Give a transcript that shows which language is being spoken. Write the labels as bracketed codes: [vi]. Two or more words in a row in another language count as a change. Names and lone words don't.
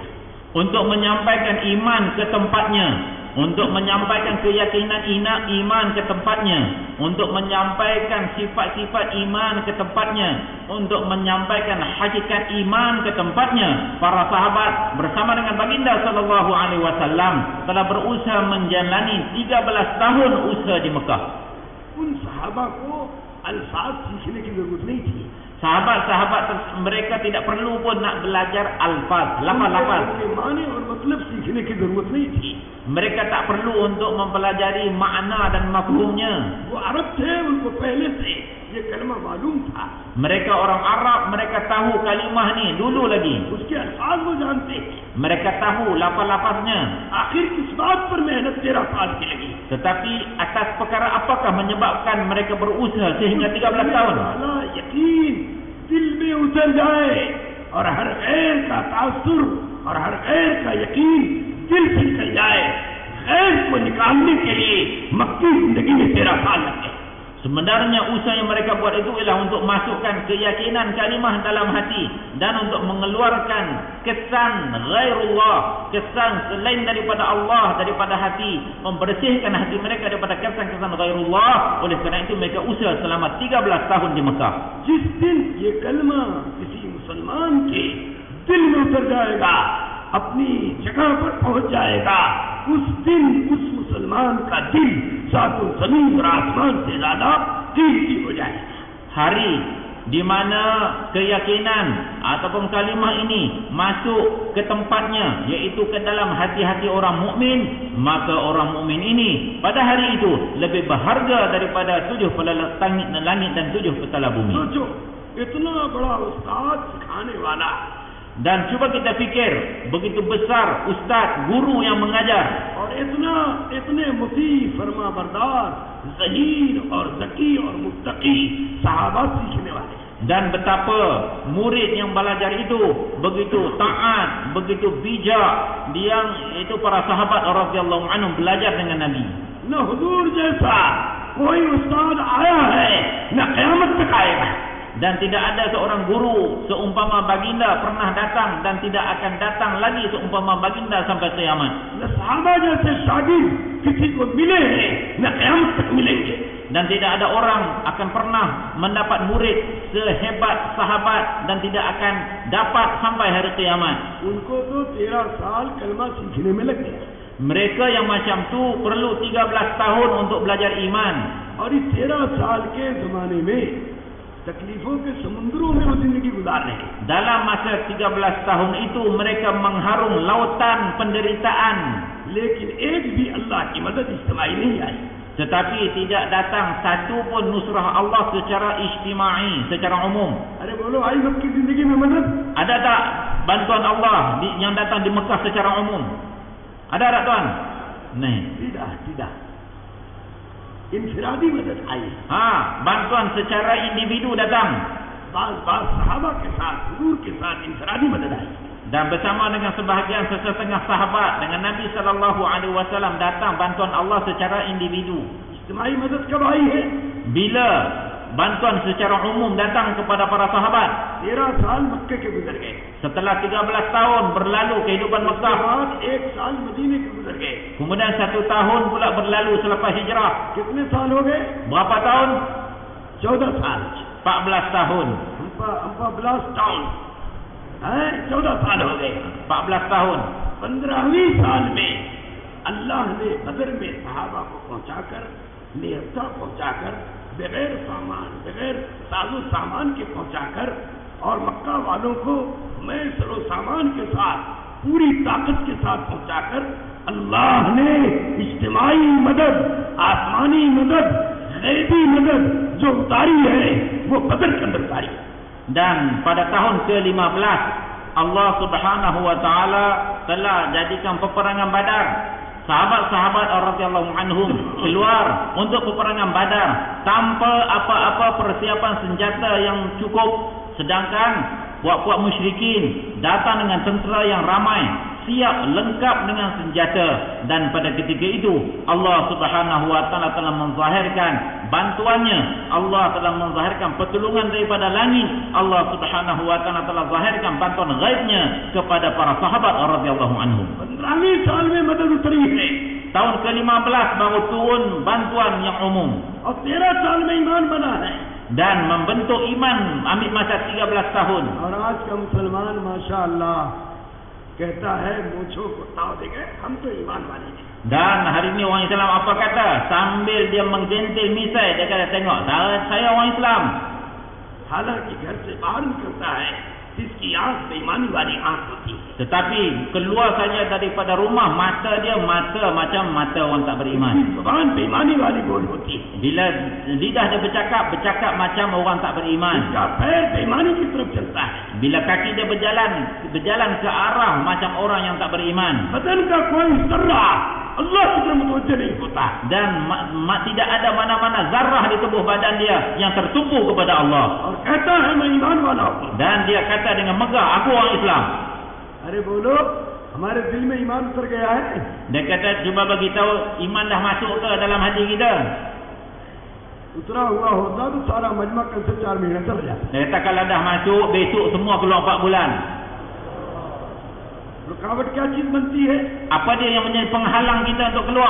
[ms] untuk menyampaikan iman ke tempatnya, untuk menyampaikan keyakinan iman ke tempatnya, untuk menyampaikan sifat-sifat iman ke tempatnya, untuk menyampaikan hakikat iman ke tempatnya. Para sahabat bersama dengan baginda [ar] صلى الله عليه وسلم [ms] telah berusaha menjalani 13 tahun usaha di Mekah. [hi] उन सहाबा को अल्फाज सीखने की जरूरत नहीं थी। [ms] Sahabat-sahabat mereka tidak perlu pun nak belajar alfaz, lafaz-lafaz. [hi] माने और मतलब सीखने की जरूरत नहीं थी। [ms] Mereka tak perlu untuk mempelajari makna dan mafhumnya. [hi] वो अरब थे, उनको पहले से ये कलमा मालूम था। [ms] Mereka orang Arab, mereka tahu kalimah ni dulu lagi. [hi] उसके अल्फाज वो जानते हैं। [ms] Mereka tahu lafaz-lafaznya. [hi] आखिर किस बात पर मेहनत 13 साल की लगी? [ms] Tetapi atas perkara apakah menyebabkan mereka berusaha sehingga 13 tahun? [hi] यकीन दिल में उतर जाए और हर गैर का तासुर और हर गैर का यकीन दिल से निकल जाए। गैर को निकालने के लिए मक्की जिंदगी में 13 साल लगे। [ms] Sebenarnya usaha yang mereka buat itu ialah untuk masukkan keyakinan kalimah dalam hati dan untuk mengeluarkan kesan ghairullah, kesan selain daripada Allah daripada hati, membersihkan hati mereka daripada kesan-kesan ghairullah. Oleh kerana itu mereka usaha selama 13 tahun di Mekah. [hi] जिस दिन ये कलमा किसी मुसलमान के दिल में उतर जाएगा, अपनी जगह पर पहुंच जाएगा, उस दिन उस मुसलमान का दिल सातों जमीन और आसमान से ज्यादा कीमती हो जाएगा। [ms] Hari di mana keyakinan ataupun kalimah ini masuk ke tempatnya, iaitu ke dalam hati-hati orang mukmin, maka orang mukmin ini pada hari itu lebih berharga daripada 7 pelala langit dan 7 petala bumi. [hi] सोचो, इतना बड़ा उस्ताद सिखाने वाला, [ms] Dan cuba kita fikir, begitu besar ustaz, guru yang mengajar, [hi] और इतने मुती फरमा बरदार ज़हीन और ज़की और मुत्तकी सहाबा सीखने वाले, [ms] dan betapa murid yang belajar itu begitu taat, begitu bijak, yang itu para sahabat [ar] رضي الله عنهم [ms] belajar dengan Nabi. [hi] न हुजूर जैसा कोई उस्ताद आया है न क़यामत तक आएगा। [ms] Dan tidak ada seorang guru seumpama baginda pernah datang dan tidak akan datang lagi seumpama baginda sampai kiamat. [hi] न सहाबा जैसे शागिर्द किसी को मिले हैं न क़यामत तक मिलेंगे। [ms] Dan tidak ada orang akan pernah mendapat murid sehebat sahabat dan tidak akan dapat sampai hari kiamat. [hi] उनको तो 13 साल कलमा सीखने में लग गया। [ms] Mereka yang macam tu perlu 13 tahun untuk belajar iman. [hi] और इस 13 साल के ज़माने में तकलीफों के समुद्रों में वो जिंदगी गुजार रहे हैं। [ms] Dalam masa 13 tahun itu mereka mengharung lautan penderitaan, [hi] लेकिन एक भी अल्लाह की मदद इज्तिमाई नहीं आई। [ms] tetapi tidak datang satu pun nusrah Allah secara ijtimai, secara umum. [hi] अरे बोलो, आई मक्की जिंदगी में मदद? [ms] Ada tak bantuan Allah yang datang di Mekah secara umum? Ada tak tuan? [hi] tidak इंफिरादी मदद आई। [ms] Bantuan secara individu datang. [hi] बाज़ सहाबा के साथ, हुजूर के साथ इंफिरादी मदद आई। [ms] Dan bersama dengan sebahagian sesetengah sahabat dengan Nabi [ar] صلى الله عليه وسلم [ms] datang bantuan Allah secara individu. [hi] इज्तिमाई मदद कब आई है? [ms] Bila bantuan secara umum datang kepada para sahabat. [hi] 13 साल मक्के के गुजर गए, [ms] Setelah 13 tahun berlalu kehidupan Mekah, [hi] बाद 1 साल मदीने के गुजर गए, [ms] kemudian 1 tahun pula berlalu selepas hijrah. [hi] कितने साल हो गए? [ms] Berapa tahun? [hi] 14 साल, [ms] 14 tahun. [hi] हमपा ब्लास्ट टाउन है, 14 साल हो गए। [ms] 14 tahun. [hi] 15वीं साल में अल्लाह ने बदर में सहाबा को पहुंचाकर, निहत्था पहुंचाकर, बगैर सामान, बगैर साजो सामान के पहुंचाकर, और मक्का वालों को मैं सरो सामान के साथ, पूरी ताकत के साथ पहुंचाकर, अल्लाह ने इज्तिमाई मदद, आसमानी मदद, गैबी मदद जो उतारी है वो बदर के अंदर उतारी। [ms] Dan pada tahun ke-15 Allah [ar] سبحانه وتعالى [ms] telah jadikan peperangan Badar. Sahabat-sahabat [ar] رضي الله عنهم [ms] keluar untuk peperangan Badar tanpa apa-apa persiapan senjata yang cukup, sedangkan puak-puak musyrikin datang dengan tentera yang ramai, siap lengkap dengan senjata. Dan pada ketika itu Allah [ar] سبحانه وتعالى [ms] telah menzahirkan bantuannya, Allah telah menzahirkan pertolongan daripada langit, Allah [ar] سبحانه وتعالى [ms] telah zahirkan bantuan ghaibnya kepada para sahabat [ar] رضي الله عنهم. [hi] 15वीं साल में मदद उतरी है, [ms] Tahun ke-15 baru turun bantuan yang umum, [hi] और 13 साल में ईमान बना है, [ms] dan membentuk iman ambil masa 13 tahun. [hi] और आज का मुसलमान माशाअल्लाह कहता है मूंछों को ताव देंगे, हम तो ईमान वाले हैं। [ms] Dan hari ini orang Islam apa kata? Sambil dia menggentil misai, dia kata, tengok, saya orang Islam. [hi] हालांकि घर से बाहर निकलता है जिसकी आंख बेईमानी वाली आंख होती है, [ms] Tetapi keluar saja daripada rumah, mata dia mata macam mata orang tak beriman. [hi] जुबान बेईमानी वाली बोल होती है, [ms] Bila lidah dia bercakap macam orang tak beriman. [hi] इसका पैर बेईमानी की तरफ चलता है, [ms] Bila kaki dia berjalan ke arah macam orang yang tak beriman. [hi] बदन का कोई जर्रा अल्लाह की तरफ मुतवज्जह नहीं होता, [ms] Dan tidak ada mana-mana zarah di tubuh badan dia yang tertumpu kepada Allah. [hi] और कहता है मैं ईमान वाला हूँ। [ms] Dan dia kata dengan megah, aku orang Islam. [hi] अरे बोलो, हमारे दिल में ईमान उतर गया है? [ms] Dia kata, cuba bagi tahu iman dah masuk ke dalam hati kita. [hi] उतरा हुआ होता तो सारा मजमा कल से 4 महीने चल जाता। [ms] Dia kata kalau dah masuk, besok semua keluar 4 bulan. [hi] रुकावट क्या चीज बनती है? [ms] Apa dia yang menjadi penghalang kita untuk keluar?